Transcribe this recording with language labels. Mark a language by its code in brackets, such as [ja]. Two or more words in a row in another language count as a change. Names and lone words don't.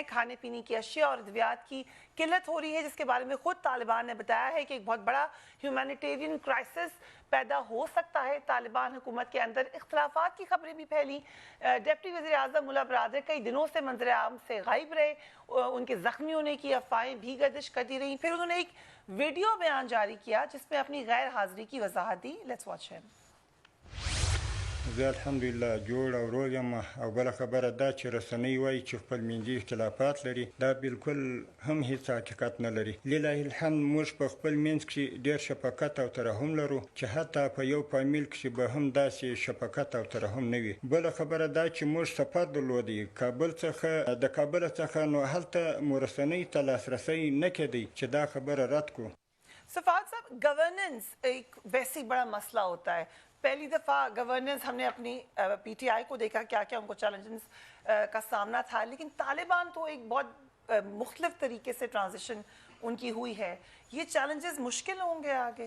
[ur] کھانے پینے کی اشیا اور ادویات کی قلت ہو رہی ہے، جس کے بارے میں خود طالبان نے بتایا ہے کہ ایک بہت بڑا [en] humanitarian crisis [ur] پیدا ہو سکتا ہے. طالبان حکومت کے اندر اختلافات کی خبریں بھی پھیلیں۔ ڈپٹی وزیر اعظم ملا برادر کئی دنوں سے منظر عام سے غائب رہے. ان کے زخمی ہونے کی افواہیں بھی گردش کرتی رہیں. پھر انہوں نے ایک ویڈیو بیان جاری کیا جس میں اپنی غیر حاضری کی وضاحت دی. [en] Let's watch him. [ps] زه الحمدلله جوړ او روغ یم او بله خبره دا چې رسنۍ وایي چې خپل منځي اختلافات لري دا بالکل هم هیڅ حقیقت نه لري. لله الحمد موږ په خپل منځ کې ډېر شفقت او ترحم لرو چې حتی په یو فامیل کې به هم داسې شفقت او ترحم نه وي. بله خبره دا چې موږ سفر درلودی کابل څخه د کابل څخه نو هلته مو رسنۍ ته لاسرسی نه کېدی چې دا خبره رد کړو. [ur] صفاد صاحب، گورننس ایک ویسے ہی بڑا مسئلہ ہوتا ہے. پہلی دفعہ گورننس ہم نے اپنی پی ٹی آئی کو دیکھا کیا کیا ان کو چیلنجز کا سامنا تھا، لیکن طالبان تو ایک بہت مختلف طریقے سے ٹرانزیشن ان کی ہوئی ہے. یہ چیلنجز مشکل ہوں گے آگے?